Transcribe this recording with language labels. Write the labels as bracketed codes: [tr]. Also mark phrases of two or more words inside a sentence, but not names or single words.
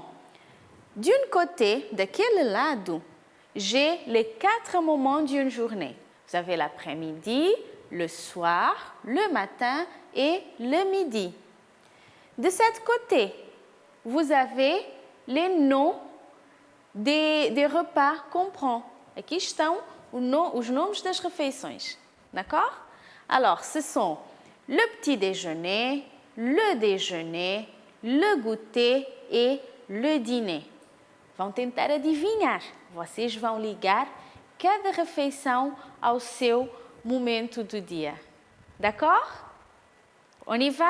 [fr] D'un côté, [pt] de quel lado, [fr] j'ai les 4 moments d'une journée. Vous avez l'après-midi, le soir, le matin et le midi. De cet côté, vous avez les noms des repas qu'on prend. [pt] Aqui estão os nomes das refeições. [fr] D'accord? Alors, ce sont le petit déjeuner, le déjeuner, le goûter et le dîner. [pt] Vão tentar adivinhar. Vocês vão ligar cada refeição ao seu momento do dia. [fr] D'accord? On y va?